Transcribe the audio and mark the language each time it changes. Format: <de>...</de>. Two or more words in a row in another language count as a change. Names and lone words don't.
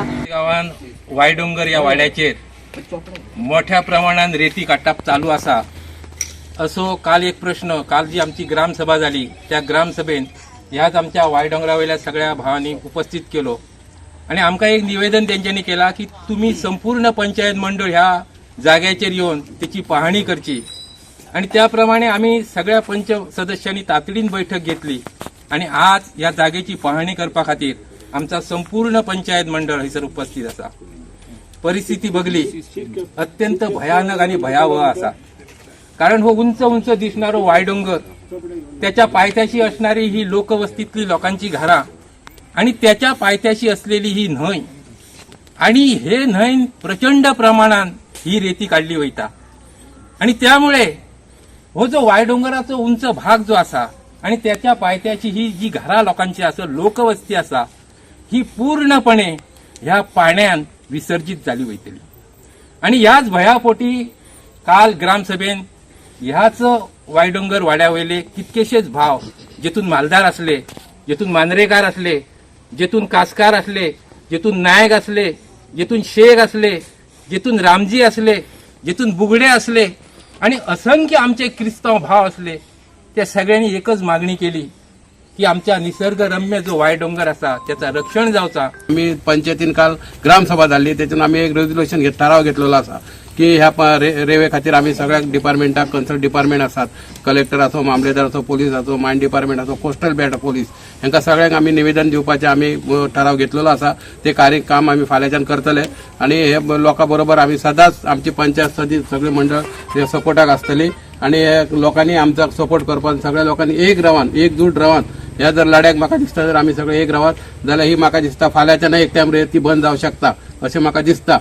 <kok>गांवान वायडोंगर ह्या वाड्याचेर मोठ्या प्रमाणात रेती काडप चालू आसा. असो काल एक प्रश्न, काल जी आमची ग्रामसभा जाली त्या ग्रामसभेन ह्याच आमच्या वायडोंगरा वयल्या सगळ्या भावांनी उपस्थित केलो आणि आमकां एक निवेदन तेंच्यांनी केला की तुम्ही संपूर्ण पंचायत मंडळ ह्या जाग्याचेर येवन त्याची पाहणी करची. आणि त्याप्रमाणे आम्ही सगळ्या पंच सदस्यांनी तातडीन बैठक घेतली आणि आज या जागेची पाहणी करपा खातीर आमचा संपूर्ण पंचायत मंडळ हयसर उपस्थित आसा. परिस्थिती बघली अत्यंत भयानक आणि भयावह आसा. कारण हो उंच उंच दिसणारो वायडोंगर, त्याच्या पायथ्याशी असणारी ही लोकवस्तीतली लोकांची घरां आणि त्याच्या पायथ्याशी असलेली ही न्हंय आणि हे न्हंयन प्रचंड प्रमाणात ही रेती काढली वयता. आणि त्यामुळे हो जो वायडोंगराचो उंच भाग जो आसा आणि त्याच्या पायथ्याची ही जी घरां लोकांची आसा, लोकवस्ती आसा, ही पूर्णपणे ह्या पाण्यान विसर्जित जाली वयतली. आणि ह्याच भयापोटी काल ग्रामसभेन ह्याच वायडोंगर वाड्या वयले कितकेशेच भाव, जेतून मालदार असले, जेतून मांद्रेकार असले, जेतून कासकार असले, जेतून नायक असले, जेतून शेख असले, जेतून रामजी असले, जेतून बुगडे असले आणि असंख्य आमचे क्रिस्तांव भाव असले, त्या सगळ्यांनी एकच मागणी केली की आमच्या निसर्गरम्य जो वायडोंगर असा त्याचा रक्षण जावचा. आम्ही पंचायतीन काल ग्रामसभा झाली, त्यातून आम्ही एक रेझोल्युशन ठराव घेतलेला असा की ह्या रेवे खातीर आम्ही सगळ्या डिपार्टमेंटाक</kok> <en>concern department</en> <kok>आसात, कलेक्टर असो, मामलेदार असो, पोलीस असो, मायन डिपार्टमेंट असो,</kok> <en>coastal bat police,</en> <kok>हांकां सगळ्यांक आम्ही निवेदन दिवपाचे आम्ही ठराव घेतलेलो आसा. ते काम आम्ही फाल्यांच्यान करतले आणि हे लोकां बरोबर आम्ही सदांच आमची पंचायत सगळे मंडळ सपोर्टाक आसतली आणि लोकांनी आमचा सपोर्ट करपाक, सगळ्या लोकांनी एकजूट रावन ह्या जर लढ्याक म्हाका दिसता जर आमी सगळे एक रावत जाल्यार ही म्हाका दिसता फाल्यांच्या एक टायम ती बंद जावंक शकता अशें म्हाका दिसता.</kok>